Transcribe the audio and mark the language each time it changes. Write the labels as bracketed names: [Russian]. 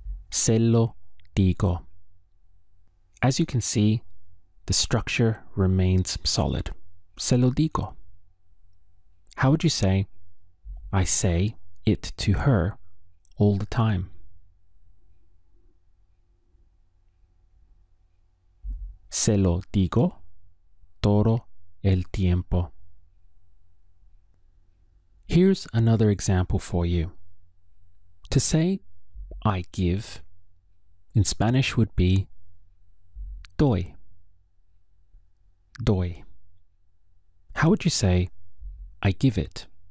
[Spanish] Se lo digo. [English] As you can see, the structure remains solid. Se lo digo. How would you say, I say it to her all the time? [Spanish] Se lo digo todo el tiempo. [English] Here's another example for you. To say I give in Spanish would be doy, doy. How would you say I give it?